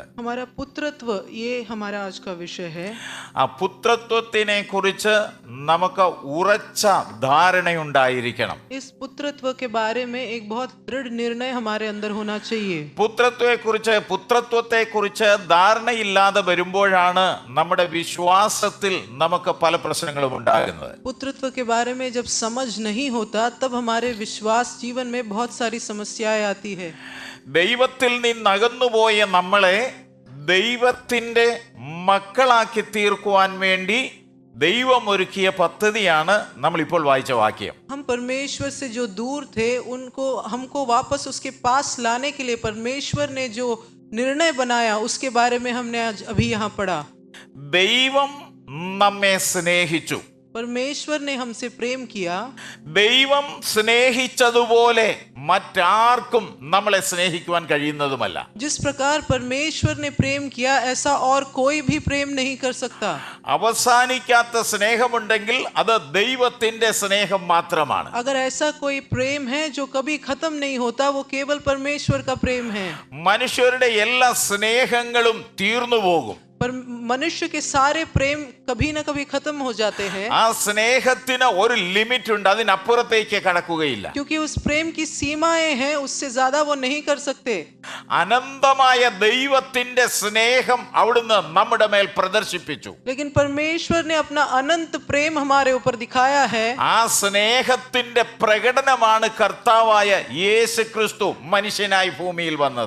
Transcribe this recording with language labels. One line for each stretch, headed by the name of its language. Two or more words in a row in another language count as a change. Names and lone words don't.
Hindi: हमारा पुत्रत्व ये हमारा आज का विषय है।
Malayalam: ആ പുത്രത്വത്തിനെ കുറിച്ച് നമുക്ക് ഉറച്ച ധാരണയുണ്ടായിരിക്കണം.
Hindi: इस पुत्रत्व के बारे में एक बहुत दृढ़ निर्णय हमारे अंदर होना चाहिए।
Malayalam: പുത്രത്വത്തെ കുറിച്ച് ധാരണയില്ലാതെ വരുമ്പോഴാണ് നമ്മുടെ വിശ്വാസത്തിൽ നമുക്ക് പല പ്രശ്നങ്ങളും ഉണ്ടാകുന്നത്.
Hindi: पुत्रत्व के बारे में जब समझ नहीं होता तब हमारे विश्वास जीवन में बहुत सारी समस्याएं आती है।
Malayalam: ദൈവത്തിൽ നിന്നകന്നുപോയ നമ്മളെ ദൈവത്തിൻ്റെ മക്കളാക്കി തീർക്കുവാൻ വേണ്ടി ദൈവം ഒരുക്കിയ പദ്ധതിയാണ് നമ്മളിപ്പോൾ വായിച്ച വാക്യം.
Hindi: हम परमेश्वर से जो दूर थे उनको हमको वापस उसके पास लाने के लिए परमेश्वर ने जो निर्णय बनाया उसके बारे में हमने आज अभी यहाँ पढ़ा।
Malayalam: ദൈവം നമ്മെ സ്നേഹിച്ചു.
Hindi: परमेश्वर ने हमसे प्रेम किया।
Malayalam: ദൈവം സ്നേഹിച്ചതുപോലെ മറ്റാർക്കും നമ്മളെ സ്നേഹിക്കുവാൻ കഴിയുന്നതുമല്ല.
Hindi: जिस प्रकार परमेश्वर ने प्रेम किया ऐसा और कोई भी प्रेम नहीं कर सकता।
Malayalam: അവസാനിക്കാത്ത സ്നേഹമുണ്ടെങ്കിൽ അത് ദൈവത്തിന്റെ സ്നേഹം മാത്രമാണ്.
Hindi: अगर ऐसा कोई प्रेम है जो कभी खत्म नहीं होता वो केवल परमेश्वर का प्रेम है।
Malayalam: മനുഷ്യരുടെ എല്ലാ സ്നേഹങ്ങളും തീർന്നു പോകും.
Hindi: पर मनुष्य के सारे प्रेम कभी ना कभी खत्म हो जाते हैं।
Malayalam: ആ സ്നേഹത്തിന് ഒരു ലിമിറ്റ് ഉണ്ട്, അതിനപ്പുറത്തേക്ക് കടക്കുകയില്ല.
Hindi: क्योंकि उस प्रेम की सीमाएं हैं, उससे ज्यादा वो नहीं कर सकते।
Malayalam: അനന്തമായ ദൈവത്തിന്റെ സ്നേഹം അവിടുന്ന് നമ്മുടെ മേൽ പ്രദർശിപ്പിച്ചു.
Hindi: लेकिन परमेश्वर ने अपना अनंत प्रेम हमारे ऊपर दिखाया है।
Malayalam: ആ സ്നേഹത്തിന്റെ പ്രകടനമാണ് കർത്താവായ യേശു ക്രിസ്തു മനുഷ്യനായി ഭൂമിയിൽ വന്നത്.